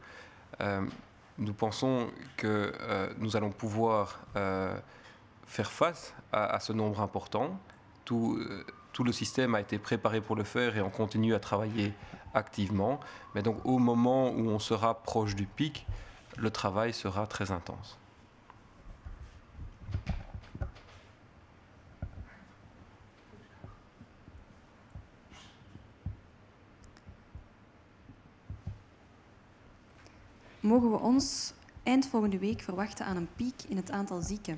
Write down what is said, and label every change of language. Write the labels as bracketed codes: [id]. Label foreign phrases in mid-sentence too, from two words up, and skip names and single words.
[fr] Nous pensons que nous allons pouvoir faire face à ce nombre important. Tout le système a été préparé pour le faire et on continue à travailler activement. Mais donc au moment où on sera proche du pic, le travail sera très intense. [nl] Mogen we ons eind volgende week verwachten aan een piek in het aantal zieken?